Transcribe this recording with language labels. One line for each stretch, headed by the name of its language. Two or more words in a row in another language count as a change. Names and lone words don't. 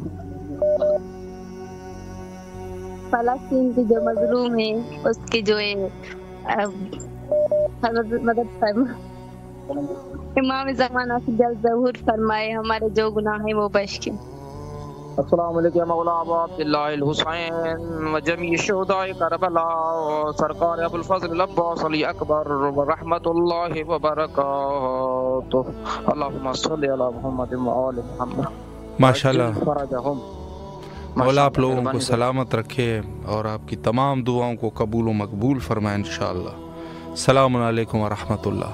Urdu: فلسطین کی جو مظلوم ہے اس کی جو ہے مدد فرمائے، امام زمانہ سے جلد ظہور فرمائے، ہمارے جو گناہ ہیں وہ بخش کے۔
Arabic: السلام علیکم یا مولا ابو عبداللہ الحسین و جمیع شہداء کربلا و سرکار ابوالفضل العباس علی اکبر و رحمت اللہ وبرکاتہ۔ اللہم صلی علی محمد و آل محمد۔
Urdu: ماشاءاللہ، فرجہم۔ مولا آپ لوگوں کو سلامت رکھے اور آپ کی تمام دعاؤں کو قبول و مقبول فرمائے انشاءاللہ۔
Arabic: السلام علیکم ورحمۃ اللہ۔